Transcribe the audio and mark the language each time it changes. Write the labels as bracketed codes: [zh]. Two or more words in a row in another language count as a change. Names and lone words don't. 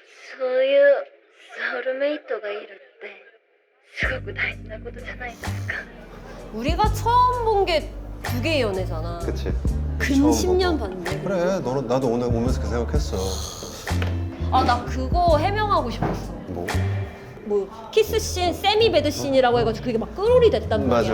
[ja] そういうソウルメイトがいるってすごく大事なことじゃないですか。 [ko] 우리가 처음 본 게 두 개의 연애잖아. 그치? 근 처음 10년 보고. 봤네. 그래, 나도 오늘 오면서 그 생각했어. 아, 나 그거 해명하고 싶었어. 뭐? 뭐 키스씬, 세미배드씬이라고 해가지고 그게 막 끌어리 됐단 말이야.